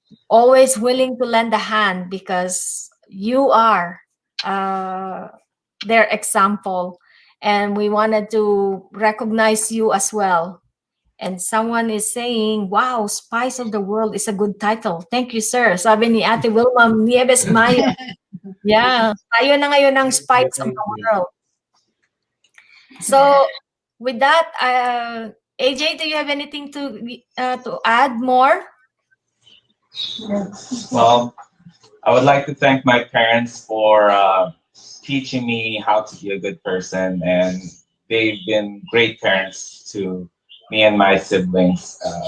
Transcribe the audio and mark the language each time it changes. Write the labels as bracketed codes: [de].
[en] Always willing to lend a hand because you are their example. And we wanted to recognize you as well. And someone is saying, wow, Spice of the World is a good title. Thank you, sir. [tl] Sabi ni Ate [en] Wilma Nieves Mayo. Yeah, [tl] tayo na ngayon ng Spice of the World. [en] So, with that, AJ, do you have anything to add more? Well, I would like to thank my parents for teaching me how to be a good person, and they've been great parents to me and my siblings.